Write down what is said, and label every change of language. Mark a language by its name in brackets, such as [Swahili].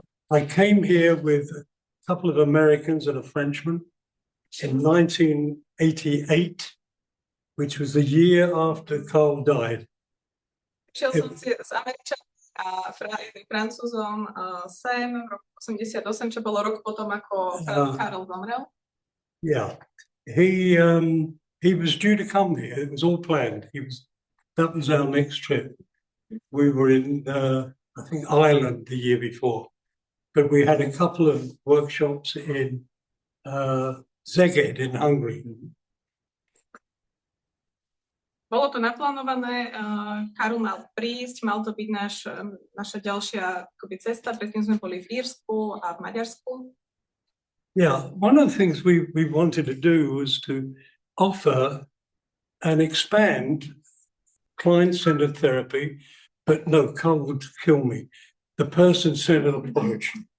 [English] I came here with a couple of Americans and a Frenchman in 1988, which was the year after Carl died. [Slovak] Šiel som si s Američanom a Francúzom sem v roku 88, čo bolo rok potom, ako Karol zomrel. [English] Yeah, he was due to come here. It was all planned. That was our next trip. We were in I think Ireland the year before, but we had a couple of workshops in Szeged in Hungary. [Slovak] Bolo to naplánované, Karol mal prísť, mal to byť naša ďalšia cesta, predtým sme boli v Írsku a v Maďarsku. [English] Yeah, one of the things we wanted to do was to offer and expand client-centered therapy, but no, Carl would kill me, the person-centered approach.